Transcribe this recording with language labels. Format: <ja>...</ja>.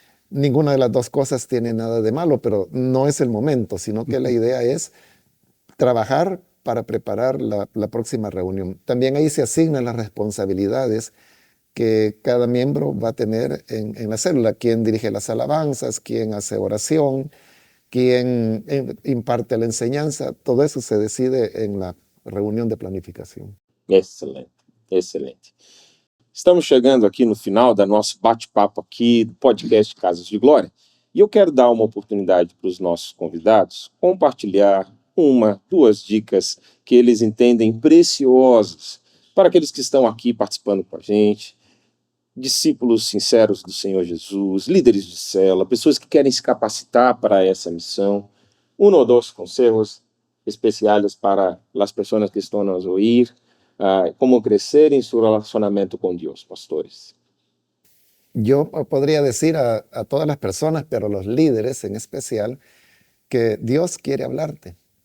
<es>Ninguna de las dos cosas tiene nada de malo, pero no es el momento, sino que la idea es trabajar para preparar la próxima reunión. También ahí se asignan las responsabilidades que cada miembro va a tener en la célula. Quién dirige las alabanzas, quién hace oración, quién imparte la enseñanza. Todo eso se decide en la</es> <pt>reunião de planificação. Excelente, excelente. Estamos chegando aqui no final do nosso bate-papo aqui do podcast Casas de Glória, e eu quero dar uma oportunidade para os nossos convidados compartilhar 1, 2 dicas que eles entendem preciosas para aqueles que estão aqui participando com a gente, discípulos sinceros do Senhor Jesus, líderes de célula, pessoas que querem se capacitar para essa missão.</pt> <es>Uno o dos consejos especiales para las personas que están a oír, cómo crecer en su relacionamiento con Dios, pastores. Yo podría decir a todas las personas, pero los líderes en especial, que Dios quiere hablarte.</es>